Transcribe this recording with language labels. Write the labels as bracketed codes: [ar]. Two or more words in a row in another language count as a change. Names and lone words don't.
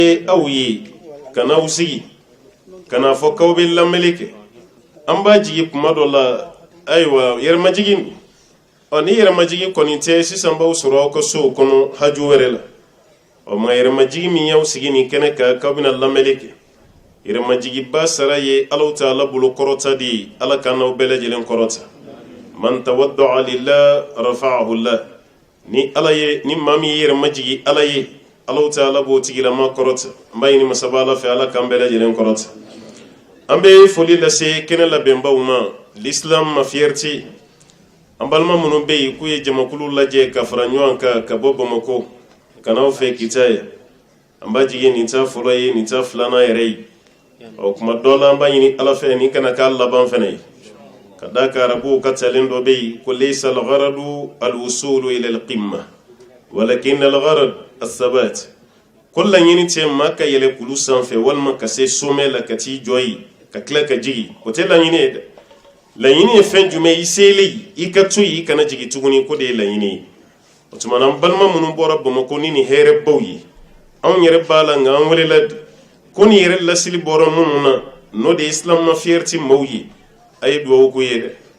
[bm] aw ye kana aw sigi kana fɔ k'aw bɛ lamɛnli kɛ an b'a jigi kuma dɔ la ayiwa yɛrɛmajigin ni yɛrɛmajigin kɔni tɛ sisan b'aw sɔrɔ aw ka sow kɔnɔ haju wɛrɛ la ma yɛrɛmajigin min y'aw sigi nin kɛnɛ kan k'aw bɛna lamɛnli kɛ yɛrɛmajigiba sara ye Alahu Taala bolo kɔrɔta de ye Ala ka n'aw bɛɛ lajɛlen kɔrɔta [ar] من تواضع لله رفعه الله [bm] ni Ala ye ni maa min ye yɛrɛmajigi Ala ye Alahu Taala b'o tigilama kɔrɔta n b'a ɲini masaba Ala fɛ Ala k'an bɛɛ lajɛlen kɔrɔta an bɛ foli lase kɛnɛ labɛnbaw ma l'islam ma fierté an balima minnu bɛ yen k'u ye jamakulu lajɛ ka fara ɲɔgɔn kan ka bɔ Bamako ka n'aw fɛ Kitaya an b'a jigi nin ta fɔlɔ ye nin ta filanan yɛrɛ ye kuma dɔ la an b'a ɲini Ala fɛ nin kana k'a laban fana ye ka d'a kan arabuw ka talen dɔ bɛ yen ko [ar] ليس الغرض الوصول إلى القمة ولكن الغرض الثبات [bm] ko laɲini tɛ maa ka yɛlɛ kulu sanfɛ walima ka se sommet la ka t'i jɔ yen ka tila ka jigi o tɛ laɲini ye dɛ laɲini ye fɛn jumɛn i selen i ka to yen i kana jigi tuguni ko de ye laɲini ye o tuma na an balima minnu bɔra Bamako ni nin hɛrɛbaw ye anw yɛrɛ b'a la nka an welela ko nin yɛrɛ lasili bɔra minnu na n'o de ye islam ma fierté maaw ye a ye duwawu k'u ye dɛ